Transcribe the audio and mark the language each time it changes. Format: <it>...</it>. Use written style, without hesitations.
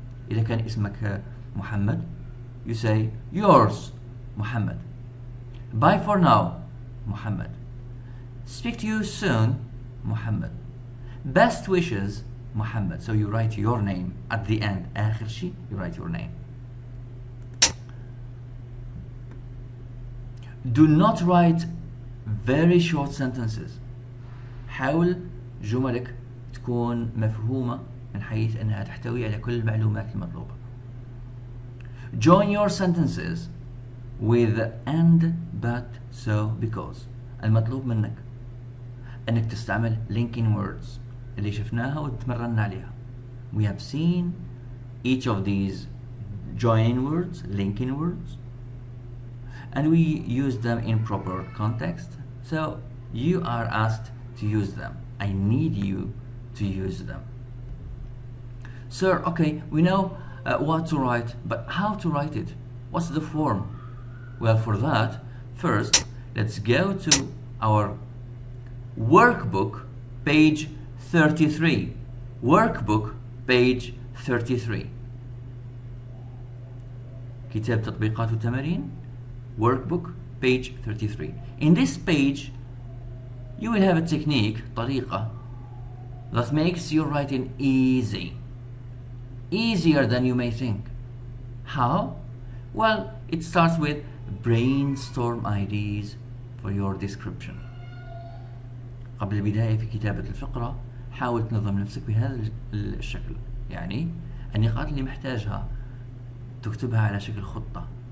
<ar>إذا كان اسمك محمد,</ar> <en>you say yours Muhammad, bye for now Muhammad, speak to you soon Muhammad, best wishes Muhammad. So you write your name at the end.</en> <ar>آخر شيء</ar> <en>you write your name. Do not write very short sentences.</en> <ar>حاول جملك تكون مفهومة من حيث أنها تحتوي على كل المعلومات المطلوبة.</ar> <en>Join your sentences with and, but, so, because.</en> <ar>المطلوب منك أنك تستعمل linking words اللي شفناها وتمرنا عليها.</ar> <en>We have seen each of these join words, linking words, and we use them in proper context. So you are asked to use them. I need you to use them. Sir, okay, we know what to write, but how to write it? What's the form? Well, for that, first, let's go to our workbook, page 33. Workbook, page 33.</en> <ar>كتاب تطبيقات وتمارين,</ar> <en>workbook, page 33. In this page, you will have a technique, طريقة, that makes your writing easy. Easier than you may think. How? Well, it starts with brainstorm ideas for your description.</en> <ar>قبل البداية في كتابة الفقرة حاول تنظم نفسك بهذا الشكل. يعني النقاط اللي محتاجها تكتبها على شكل خطة.</ar>